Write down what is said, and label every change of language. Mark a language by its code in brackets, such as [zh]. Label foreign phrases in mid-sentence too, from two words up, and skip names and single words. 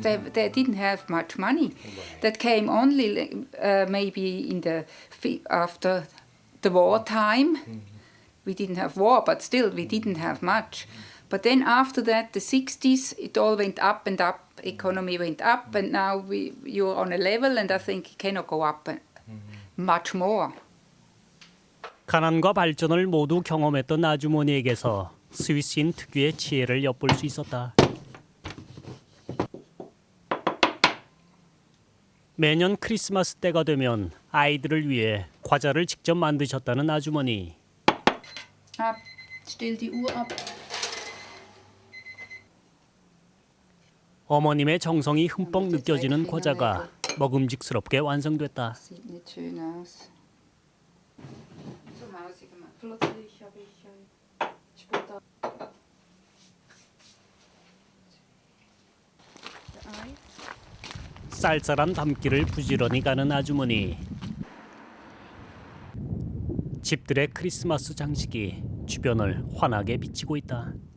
[en] They didn't have much money. That came only maybe after the wartime. We didn't have war, but still we didn't have much. But then after that, the 60s, it all went up and up. Economy went up, and now you're on a level, and I think it cannot go up much more. [ko] 가난과 발전을 모두 경험했던 아주머니에게서 스위스인 특유의 지혜를 엿볼 수 있었다. 매년 크리스마스 때가 되면 아이들을 위해 과자를 직접 만드셨다는 아주머니. [de] Ab, stell die Uhr ab. [ko] 어머님의 정성이 흠뻑 느껴지는 과자가 먹음직스럽게 완성됐다. [de] Sieht nicht schön aus. So mausig gemacht. Plötzlich habe ich später. [ko] 쌀쌀한 밤길을 부지런히 가는 아주머니. 집들의 크리스마스 장식이 주변을 환하게 비치고 있다.